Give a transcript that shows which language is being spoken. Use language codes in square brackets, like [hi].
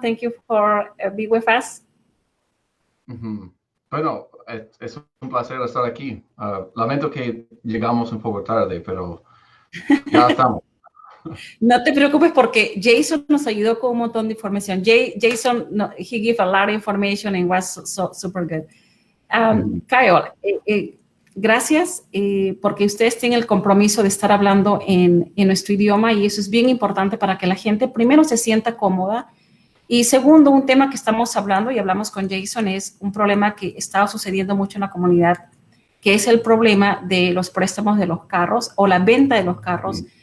[en] Thank you for being with us. [es] Bueno, es un placer estar aquí. Lamento que llegamos un poco tarde, pero ya estamos. No te preocupes porque Jason nos ayudó con un montón de información. [en] Jason, he gave a lot of information and was super good. [es] 𝐤𝐬𝐻𝐿, gracias porque ustedes tienen el compromiso de estar hablando en nuestro idioma y eso es bien importante para que la gente primero se sienta cómoda y segundo, un tema que estamos hablando y hablamos con Jason es un problema que está sucediendo mucho en la comunidad, que es el problema de los préstamos de los carros o la venta de los carros